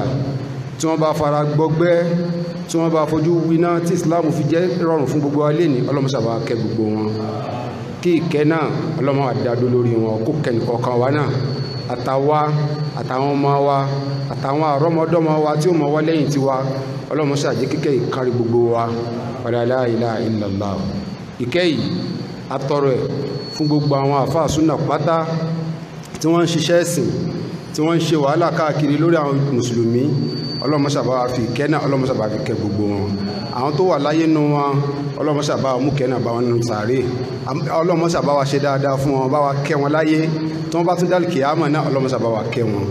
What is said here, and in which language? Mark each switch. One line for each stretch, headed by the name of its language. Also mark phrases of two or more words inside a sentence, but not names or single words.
Yoruba: tí wọ́n bá fara gbọgbẹ́ tí wọ́n bá fojú winá tí Islam fi jẹ́ rọrùn fún gbogbo wa lénìí ọlọ́mọṣẹ́ àbá kẹ́ gbogbo wọn kí ìkẹ́ náà ọlọ́mọ àdádó lórí wọn kó kẹ́nìkọ̀ọ̀kan wa náà àtàwa àtàwọn ọmọ wa àtàwọn àrọ́mọdọ́mọ wa tí ó mọ wá lẹ́yìn tiwa ọlọ́mọṣẹ́ àjẹ́ kíkẹ́ ìkárí gbogbo wa
Arabic: ولا لا إله إلا الله.
Yoruba: ìkẹ́ yìí atọrọ ẹ̀ fún gbogbo àwọn àfáà súnà pátá tí wọ́n ń ṣiṣẹ́ ẹ̀sìn tí wọ́n ń ṣe wàhálà káàkiri lórí àwọn mùsùlùmí ọlọ́mọṣàbá wa fi ìkẹ́ náà ọlọ́mọṣàbá fi kẹ́ gbogbo wọn. àwọn tó wà láyé nù wọn ọlọ́mọṣàbá wa mú kẹ́ náà bá wọn nínú sàárè ọlọ́mọṣàbá wa ṣe dáadáa fún wọn bá wa kẹ́ wọn láyé tí wọ́n bá tún dálì kìámà náà ọlọ́mọṣàbá wa kẹ́ wọn.